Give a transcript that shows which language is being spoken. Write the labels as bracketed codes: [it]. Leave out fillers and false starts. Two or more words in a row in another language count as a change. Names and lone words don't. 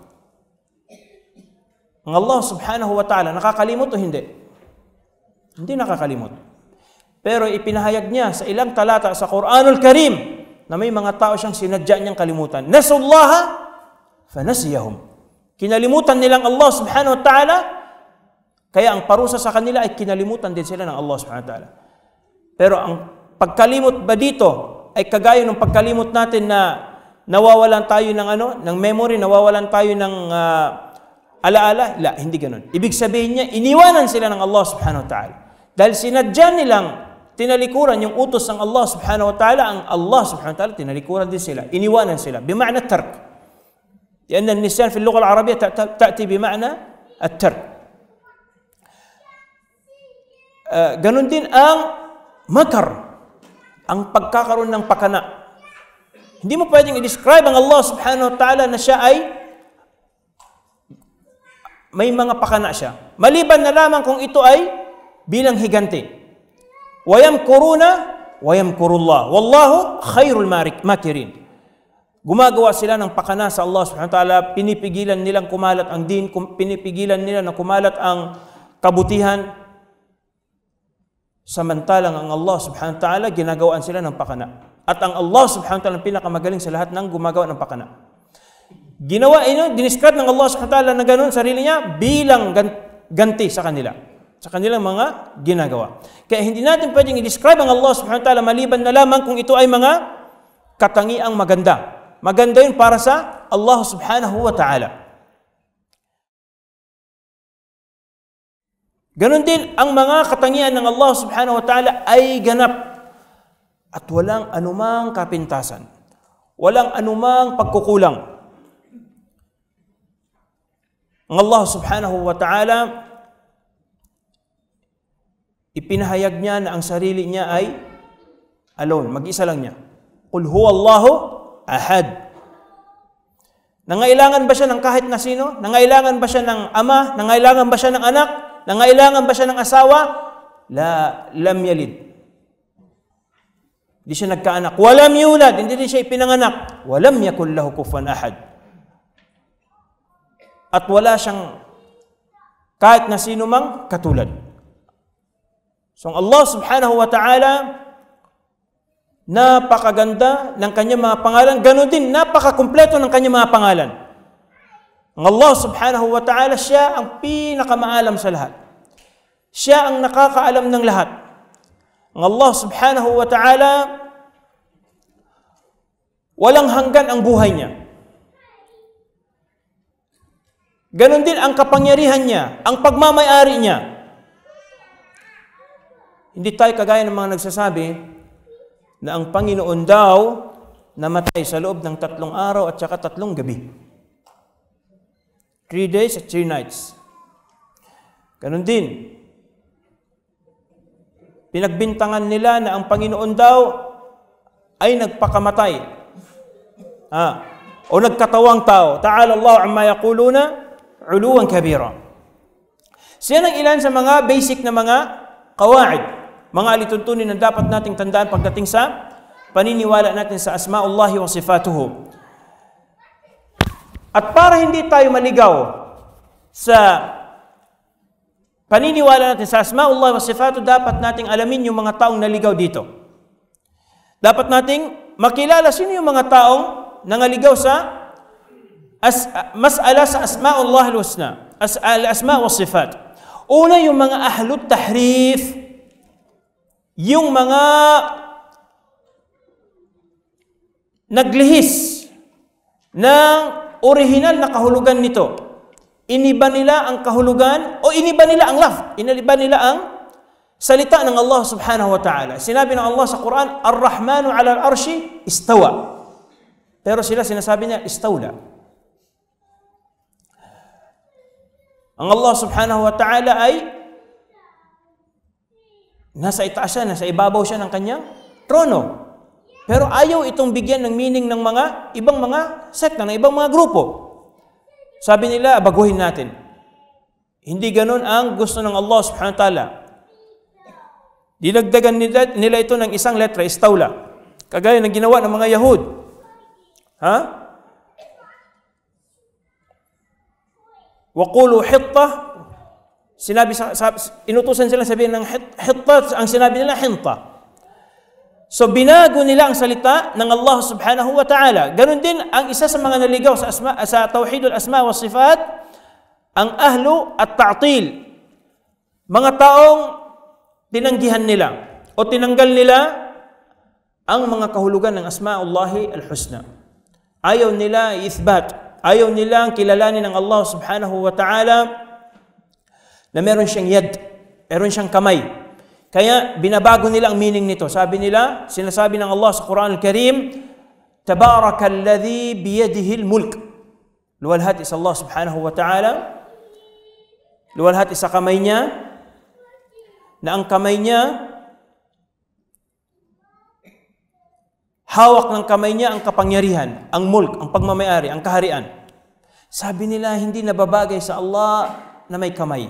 [tl] Ang Allah [ar] سبحانه وتعالى, [tl] nakakalimot o hindi? Hindi nakakalimot. Pero ipinahayag niya sa ilang talata sa Quranul Karim na may mga tao siyang sinadya niyang kalimutan. [ar] نسوا الله فنسيهم. [tl] Kinalimutan nilang Allah [ar] سبحانه وتعالى, [tl] kaya ang parusa sa kanila ay kinalimutan din sila ng Allah [ar] سبحانه وتعالى. [tl] Pero ang pagkalimot ba dito ay kagaya ng pagkalimot natin na nawawalan tayo ng memory, nawawalan tayo ng alaala? La, hindi ganoon. Ibig sabihin niya, iniwanan sila ng Allah [ar] سبحانه وتعالى. [tl] Dahil sinadya nilang tinalikuran yung utos ng Allah [ar] سبحانه وتعالى, [tl] ang Allah [ar] سبحانه وتعالى [tl] tinalikuran din sila, iniwanan sila, [ar] بمعنى ترك. لأن النسيان في اللغة العربية تأتي بمعنى الترك. [tl] Ganun din ang makar, ang pagkakaroon ng pakana. Hindi mo pwedeng i-describe ang Allah [ar] سبحانه وتعالى [tl] na siya ay may mga pakana siya. Maliban na lamang kung ito ay bilang higanti. [ar] وَيَمْكُرُونَ وَيَمْكُرُ اللَّهُ وَاللَّهُ خَيْرُ الْمَاكِرِينَ. [tl] Gumagawa sila ng pakana sa Allah [ar] سبحانه وتعالى, [tl] pinipigilan nilang kumalat ang din, pinipigilan nila na kumalat ang kabutihan. Samantalang ang Allah [ar] سبحانه وتعالى, [tl] ginagawaan sila ng pakana. At ang Allah [ar] سبحانه وتعالى [tl] ang pinakamagaling sa lahat ng gumagawa ng pakana. Dinescribe ng Allah [ar] سبحانه وتعالى [tl] na ganoon sarili niya bilang ganti sa kanilang mga ginagawa. Kaya hindi natin pwedeng i-describe ang Allah [ar] سبحانه وتعالى [tl] maliban na lamang kung ito ay mga katangiang maganda. Maganda yun para sa Allah [ar] سبحانه وتعالى. [tl] Ganon din ang mga katangian ng Allah [ar] سبحانه وتعالى [tl] ay ganap at walang anumang kapintasan, walang anumang pagkukulang. Ang Allah [ar] سبحانه وتعالى, [tl] ipinahayag niya na ang sarili niya ay alone, mag-isa lang niya. [ar] قل هو الله أحد. [tl] Nangailangan ba siya ng kahit na sino? Nangailangan ba siya ng ama? Nangailangan ba siya ng anak? Nangailangan ba siya ng asawa? [ar] لم يلد. [tl] Hindi siya nagkaanak. [ar] ولم يولد. [tl] Hindi din siya ipinanganak. [ar] ولم يكن له كفوا أحد. [tl] At wala siyang kahit na sino mang katulad. So Allah [ar] سبحانه وتعالى, [tl] napakaganda ng kanyang mga pangalan. Ganon din, napakakumpleto ng kanyang mga pangalan. Ang Allah [ar] سبحانه وتعالى, [tl] siya ang pinakamaalam sa lahat. Siya ang nakakaalam ng lahat. Ang Allah [ar] سبحانه وتعالى, [tl] walang hanggan ang buhay niya. Ganon din ang kapangyarihan niya, ang pagmamayari niya. Hindi tayo kagaya ng mga nagsasabi na ang Panginoon daw namatay sa loob ng 3 araw at saka 3 gabi. 3 days at 3 nights. Ganon din. Pinagbintangan nila na ang Panginoon daw ay nagpakamatay. O nagkatawang tao. [ar] تعالى الله عما يقولون علوا كبيرا. [tl] Siya ang ilan sa mga basic na mga qawaid, mga alituntunin na dapat nating tandaan pagdating sa paniniwala natin sa [ar] أسماء الله وصفاته. [tl] At para hindi tayo maligaw sa paniniwala natin sa [ar] أسماء الله وصفاته, [tl] dapat nating alamin yung mga taong naligaw dito. Dapat nating makilala sino yung mga taong nangaligaw sa mas'ala sa [ar] أسماء الله الحسنى، الأسماء والصفات. [tl] Una, yung mga [ar] أهل التحريف, [tl] yung mga naglihis ng orihinal na kahulugan nito. Iniba nila ang kahulugan o iniba nila ang iniba nila ang salita ng Allah [ar] سبحانه وتعالى. [tl] Sinabi ng Allah sa Quran, [ar] الرحمن على العرش استوى. [tl] Pero sila sinasabi niya istawla. Ang Allah [ar] سبحانه وتعالى [tl] ay nasa itaas siya, nasa ibabaw siya ng kanyang trono. Pero ayaw itong bigyan ng meaning ng mga ibang mga sekta, ng ibang mga grupo. Sabi nila, baguhin natin. Hindi ganun ang gusto ng Allah [ar] سبحانه وتعالى. [tl] Dinagdagan nila ito ng isang letra, istawla. Kagaya ng ginawa ng mga Yahud. [ar] Ha? وقولوا حطة. [tl] Inutusan sila sabihin ng hitta, ang sinabi nila hinta. So binago nila ang salita ng Allah [ar] سبحانه وتعالى. [tl] Ganon din ang isa sa mga naligaw sa [ar] توحيد الأسماء والصفات, ang أهل التعطيل. [tl] Mga taong tinanggihan nila o tinanggal nila ang mga kahulugan ng [ar] أسماء الله الحسنى. [tl] Ayaw nila i-ithbat, ayaw nilang kilalanin ng Allah [ar] سبحانه وتعالى [tl] na meron siyang yad, meron siyang kamay. Kaya binabago nila ang meaning nito. Sabi nila, sinasabi ng Allah sa Quran Al-Karim, [ar] تبارك الذي بيده الملك. [tl] Luwalhati sa Allah [ar] سبحانه وتعالى. [tl] Luwalhati sa kamay niya, na ang kamay niya, hawak ng kamay niya ang kapangyarihan, ang mulk, ang pagmamayari, ang kaharian. Sabi nila, hindi nababagay sa Allah na may kamay.